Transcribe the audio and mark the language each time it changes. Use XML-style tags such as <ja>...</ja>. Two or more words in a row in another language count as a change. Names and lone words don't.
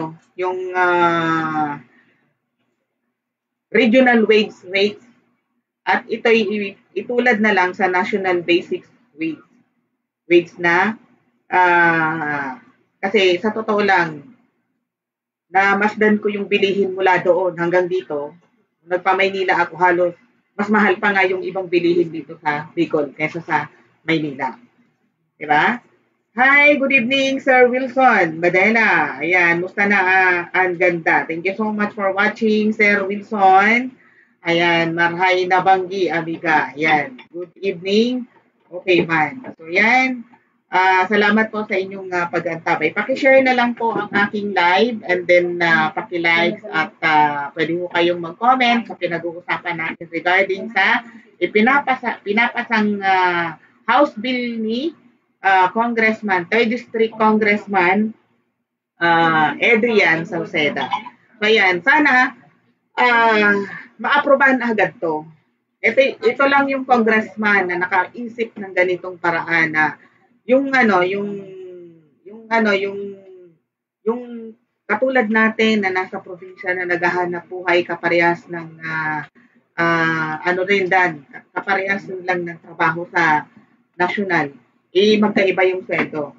<en>regional wage rates</en> <tl>at ito'y itulad na lang sa</tl> <en>national basic wage</en> <tl>na kasi sa totoo lang na masdan ko yung bilihin mula doon hanggang dito. Nagpa-Maynila ako, halos mas mahal pa nga yung ibang bilihin dito sa Bicol kaysa sa Maynila. Diba?</tl> <en>Hi, good evening, Sir Wilson Badela.</en> <tl>Ayan, musta na ang ganda.</tl> <en>Thank you so much for watching, Sir Wilson.</en> <bik>Ayan, marhay na banggi, amiga.</bik> <tl>Ayan,</tl> <en>good evening. Okay man. So,</en> <tl>yan. Salamat po sa inyong pag-antabay. Paki-share na lang po ang aking live and then paki-like at pwede mo kayong mag-comment sa pinag-uusapan natin regarding sa pinapasang House Bill ni Congressman, 3rd District Congressman Adrian Salceda. So yan, sana maaprobahan agad to. Ito lang yung congressman na nakaisip ng ganitong paraan na yung katulad natin na nasa probinsya na naghahanap buhay kaparehas ng kaparehas lang ng trabaho sa national, magkaiba yung sweldo.</tl>